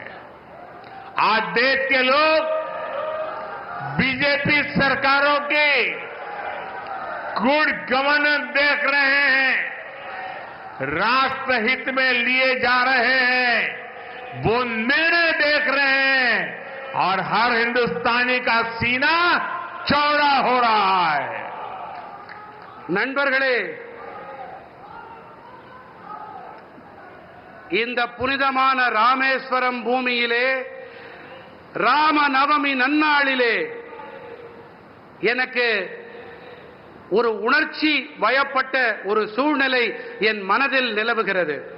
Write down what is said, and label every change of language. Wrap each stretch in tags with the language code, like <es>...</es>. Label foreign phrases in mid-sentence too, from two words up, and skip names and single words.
<hi>आज देश के लोग बीजेपी सरकारों की</hi> <en>good governance</en> <hi>देख रहे हैं, राष्ट्रहित में लिए जा रहे हैं, वो निर्णय देख रहे हैं और हर हिंदुस्तानी का सीना चौड़ा हो रहा है।</hi> <ta>நண்பர்களே, இந்த புனிதமான ராமேஸ்வரம் பூமியிலே ராமநவமி நன்னாளிலே எனக்கு ஒரு உணர்ச்சி வயப்பட்ட ஒரு சூழ்நிலை என் மனதில் நிலவுகிறது.</ta>